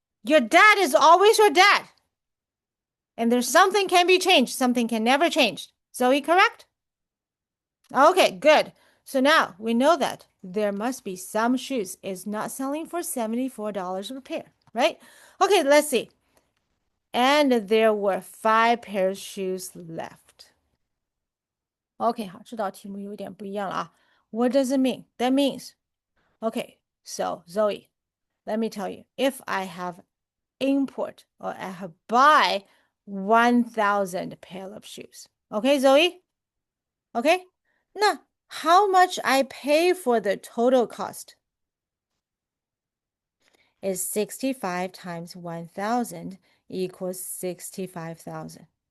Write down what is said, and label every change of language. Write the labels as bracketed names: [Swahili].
[English] Your dad is always your dad. And there's something can be changed, something can never change. Zoe, correct? Okay, good. So now we know that there must be some shoes is not selling for $74 a pair, right? Okay, let's see. And there were 5 pairs shoes left. [Chinese] Okay, 好，这道题目有点不一样了啊。 [English] What does it mean? That means, okay, so Zoe, let me tell you, if I have import or I have buy 1,000 pair of shoes. Okay, Zoe? Okay? Now, how much I pay for the total cost is 65 times 1,000 equals 65,000.